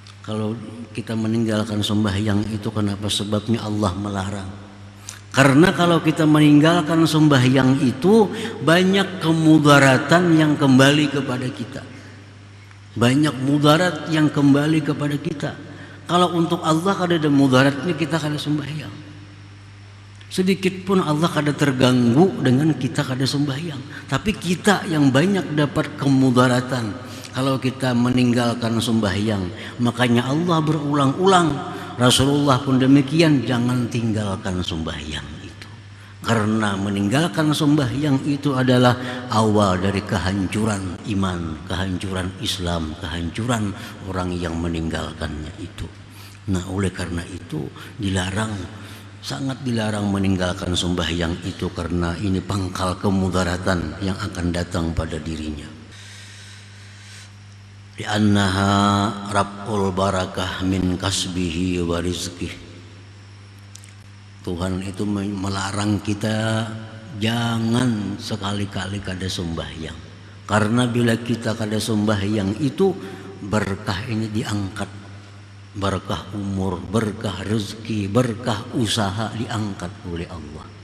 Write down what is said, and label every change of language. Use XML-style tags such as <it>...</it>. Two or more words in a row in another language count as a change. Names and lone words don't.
<id>Kalau kita meninggalkan sembahyang itu kenapa sebabnya Allah melarang? Karena kalau kita meninggalkan sembahyang itu banyak kemudaratan yang kembali kepada kita. Banyak mudarat yang kembali kepada kita. Kalau untuk Allah kada ada mudaratnya kita kada sembahyang. Sedikit pun Allah kada terganggu dengan kita kada sembahyang. Tapi kita yang banyak dapat kemudaratan kalau kita meninggalkan sembahyang. Makanya Allah berulang-ulang, Rasulullah pun demikian, jangan tinggalkan sembahyang itu. Karena meninggalkan sembahyang itu adalah awal dari kehancuran iman, kehancuran Islam, kehancuran orang yang meninggalkannya itu. Nah, oleh karena itu dilarang, sangat dilarang meninggalkan sembahyang itu, karena ini pangkal kemudaratan yang akan datang pada dirinya.</id> <ar>لأنها رفع البركة من كسبه ورزقه.</ar> <id>Tuhan itu melarang kita jangan sekali-kali kada sembahyang. Karena bila kita kada sembahyang itu berkah ini diangkat. Berkah umur, berkah rezeki, berkah usaha diangkat oleh Allah.</id>